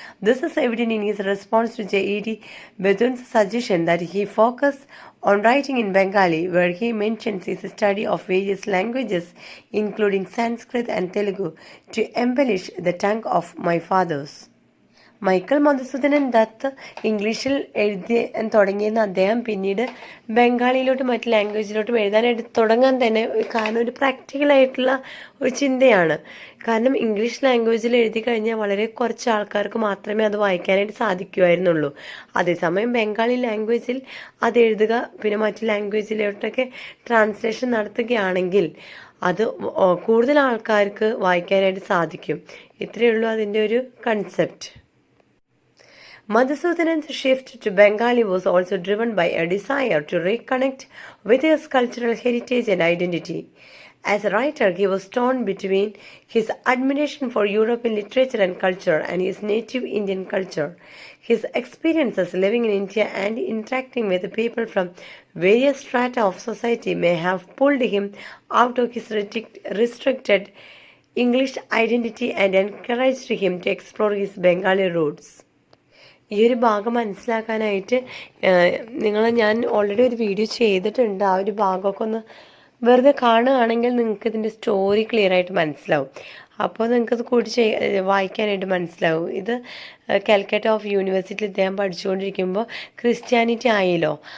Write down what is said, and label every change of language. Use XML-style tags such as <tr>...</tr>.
<en>This is evident in his response to J.E.D. Bethun's suggestion that he focus on writing in Bengali, where he mentions his study of various languages, including Sanskrit and Telugu, to embellish the tongue of my fathers.</en> <ml>Michael Madhusoodanan Dutt ഇംഗ്ലീഷിൽ എഴുതി തുടങ്ങിയെന്ന് അദ്ദേഹം പിന്നീട് ബംഗാളിയിലോട്ടും മറ്റ് ലാംഗ്വേജിലോട്ടും എഴുതാനായിട്ട് തുടങ്ങാൻ തന്നെ കാരണം ഒരു പ്രാക്ടിക്കലായിട്ടുള്ള ഒരു ചിന്തയാണ്. കാരണം ഇംഗ്ലീഷ് ലാംഗ്വേജിൽ എഴുതി കഴിഞ്ഞാൽ വളരെ കുറച്ച് ആൾക്കാർക്ക് മാത്രമേ അത് വായിക്കാനായിട്ട് സാധിക്കുമായിരുന്നുള്ളൂ. അതേസമയം ബംഗാളി ലാംഗ്വേജിൽ അത് എഴുതുക പിന്നെ മറ്റ് ലാംഗ്വേജിലോട്ടൊക്കെ ട്രാൻസ്ലേഷൻ നടത്തുകയാണെങ്കിൽ അത് കൂടുതൽ ആൾക്കാർക്ക് വായിക്കാനായിട്ട് സാധിക്കും. ഇത്രയേ ഉള്ളൂ അതിൻ്റെ ഒരു concept.</ml> <en>Madhusudanan's shift to Bengali was also driven by a desire to reconnect with his cultural heritage and identity. As a writer, he was torn between his admiration for European literature and culture and his native Indian culture. His experiences living in India and interacting with people from various strata of society may have pulled him out of his restricted English identity and encouraged him to explore his Bengali roots.</en> <ml>ഈ ഒരു ഭാഗം മനസ്സിലാക്കാനായിട്ട് ഞാൻ already ഒരു video ചെയ്തിട്ടുണ്ട്. ആ ഒരു ഭാഗമൊക്കെ ഒന്ന് വെറുതെ കാണുകയാണെങ്കിൽ നിങ്ങൾക്ക് ഇതിൻ്റെ സ്റ്റോറി ക്ലിയർ ആയിട്ട് മനസ്സിലാവും. അപ്പോൾ നിങ്ങൾക്കത് കൂടി വായിക്കാനായിട്ട് മനസ്സിലാവും. ഇത് കാലിക്കറ്റ് ഓഫ് യൂണിവേഴ്സിറ്റിയിൽ ഇദ്ദേഹം പഠിച്ചുകൊണ്ടിരിക്കുമ്പോൾ ക്രിസ്ത്യാനിറ്റി ആയല്ലോ.</ml>